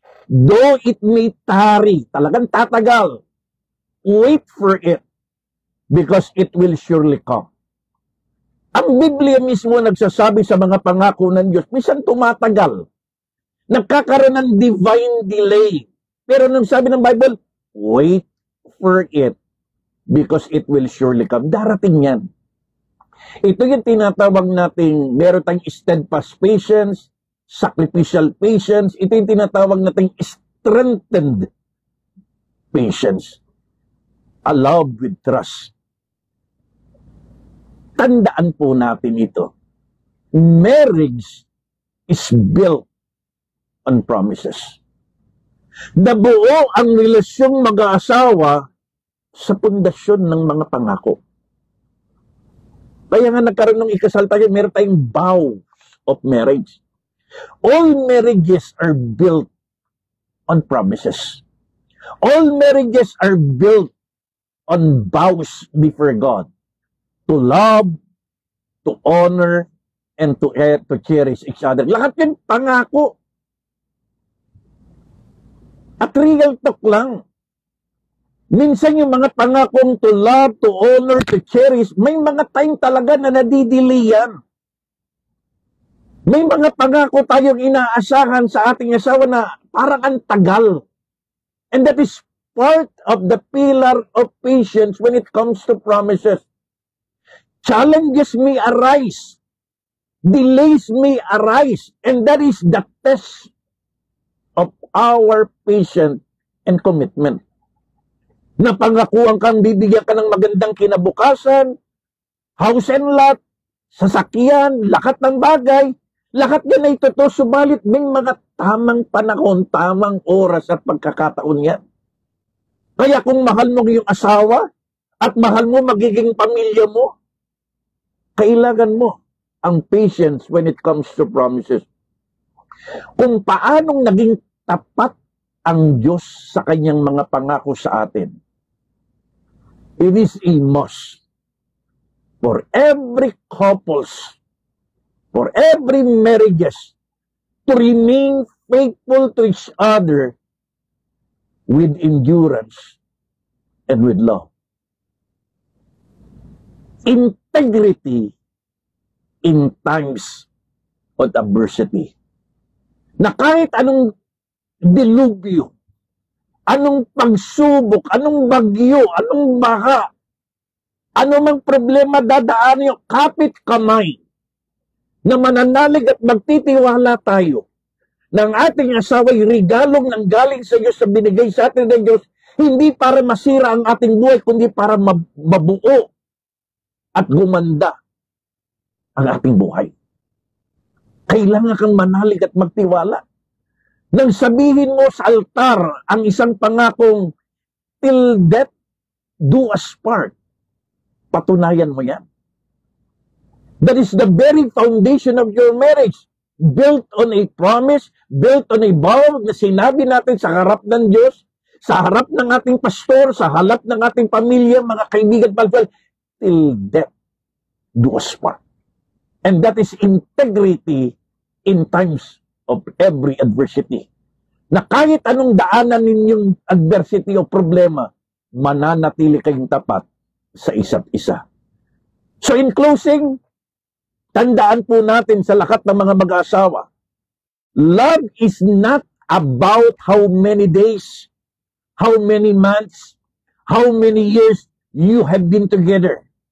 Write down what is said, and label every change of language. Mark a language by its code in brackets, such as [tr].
[en] Though it may tarry, [tl] talagang tatagal, [en] wait for it, because it will surely come. [tl] Ang Biblia mismo nagsasabi sa mga pangako ng Diyos, minsan tumatagal. Nagkakaroon ng divine delay. Pero nung sabi ng Bible, wait for it, because it will surely come. Darating yan. Ito yung tinatawag nating, meron tayong [en] steadfast patience, sacrificial patience. [tl] Ito yung tinatawag nating [en] strengthened patience. A love with trust. [tl] Tandaan po natin ito. Marriage [en] is built on promises. [tl] Nabuo ang relasyong mag-aasawa sa pundasyon ng mga pangako. Kaya nga nagkaroon ng ikasal tayo, meron tayong [en] vows of marriage. All marriages are built on promises. All marriages are built on vows before God. To love, to honor, and to cherish each other. [tl] Lahat yun pangako. At real talk lang. Minsan yung mga pangakong [en] to love, to honor, to cherish, [tl] may mga time talaga na nadidilian. May mga pangako tayong inaasahan sa ating asawa na parang ang tagal. [en] And that is part of the pillar of patience when it comes to promises. Challenges may arise. Delays may arise. And that is the test of our patience and commitment. [tl] Napangakuan kang bibigyan ka ng magandang kinabukasan, [en] house and lot, [tl] sasakyan, lahat ng bagay, lahat yan ay totoo, subalit may mga tamang panahon, tamang oras at pagkakataon yan. Kaya kung mahal mo yung asawa at mahal mo magiging pamilya mo, kailangan mo ang [en] patience when it comes to promises. [tl] Kung paanong naging tapat ang Diyos sa kanyang mga pangako sa atin, [en] it is a must for every couples, for every marriages, to remain faithful to each other with endurance and with love. Integrity in times of adversity. [tl] Na kahit anong dilubyo, anong pagsubok, anong bagyo, anong baha, anumang problema dadaan nyo, kapit kamay, na mananalig at magtitiwala tayo ng ating asawa'y regalong nang galing sa Diyos, sa binigay sa atin ng Diyos, hindi para masira ang ating buhay, kundi para mabuo at gumanda ang ating buhay. Kailangan kang manalig at magtiwala. Nang sabihin mo sa altar ang isang pangakong, [en] till death do us part, [tl] patunayan mo yan. [en] That is the very foundation of your marriage. Built on a promise, built on a vow [tl] na sinabi natin sa harap ng Diyos, sa harap ng ating pastor, sa harap ng ating pamilya, mga kaibigan, palpal, [en] till death do us part. And that is integrity in times of every adversity. [tl] Na kahit anong daanan ninyong adversity o problema, mananatili kayong tapat sa isa't isa. [en] So in closing, [tl] tandaan po natin sa lahat ng mga mag-asawa, [en] love is not about how many days, how many months, how many years you have been together.